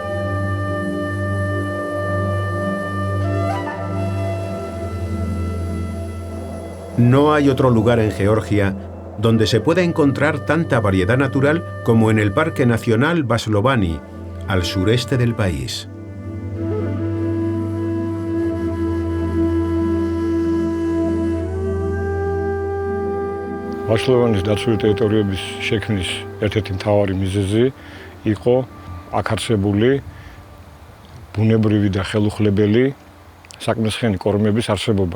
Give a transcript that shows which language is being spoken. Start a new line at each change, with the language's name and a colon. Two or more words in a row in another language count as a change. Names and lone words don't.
Spanish: No hay otro lugar en Georgia donde se pueda encontrar tanta variedad natural como en el Parque Nacional Vaslovani, al sureste del país.
Georgian: ვაშლოვანის დაცული ტერიტორიების შექმნის ერთ-ერთი მთავარი მიზეზი იყო აქ არსებული ბუნებრივი და ხელუხლებელი საკმრისხიანი კორომების არსებობა.